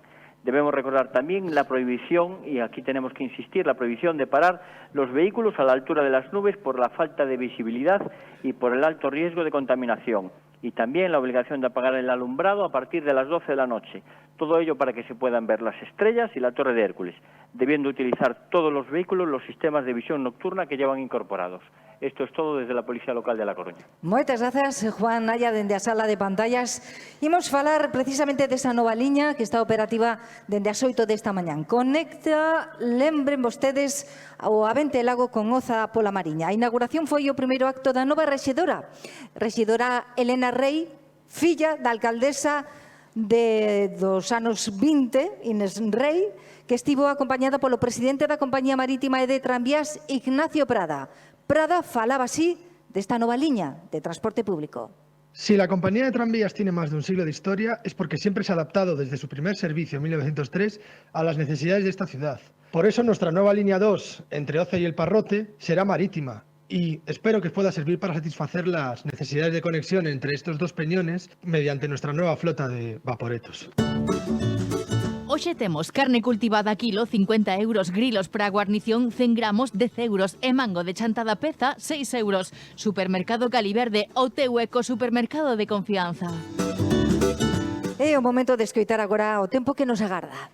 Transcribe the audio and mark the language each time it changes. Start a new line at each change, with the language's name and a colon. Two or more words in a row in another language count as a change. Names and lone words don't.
Spanish: Debemos recordar también la prohibición, y aquí tenemos que insistir, la prohibición de parar los vehículos a la altura de las nubes por la falta de visibilidad y por el alto riesgo de contaminación. Y también la obligación de apagar el alumbrado a partir de las 12 de la noche. Todo ello para que se puedan ver las estrellas y la Torre de Hércules, debiendo utilizar todos los vehículos los sistemas de visión nocturna que llevan incorporados. Esto es todo desde la Policía Local de La Coruña.
Galician: Moitas grazas, Juan Naya, dende a sala de pantallas. Imos falar precisamente desa nova liña que está operativa dende as 8 desta mañán. Conecta, lembren vostedes, o Aventelago con Oza pola Mariña. A inauguración foi o primeiro acto da nova rexedora Elena Rey, filla da alcaldesa dos anos 20, Inés Rey, que estivo acompañada polo presidente da Compañía Marítima e de Tranvías, Ignacio Prada. Prada falaba así desta nova liña de transporte público.
Spanish: Si la compañía de tranvías tiene más de un siglo de historia es porque siempre se ha adaptado desde su primer servicio en 1903 a las necesidades de esta ciudad. Por eso nuestra nueva línea 2 entre Oza y El Parrote será marítima y espero que pueda servir para satisfacer las necesidades de conexión entre estos dos peñones mediante nuestra nueva flota de vaporetos.
Galician: Hoxe temos carne cultivada kilo, 50 euros, grilos para guarnición, 100 gramos, 10 euros, e mango de chantada peza, 6 euros. Supermercado Caliverde, o teu ecosupermercado de confianza. É o momento de escoitar agora o tempo que nos agarda.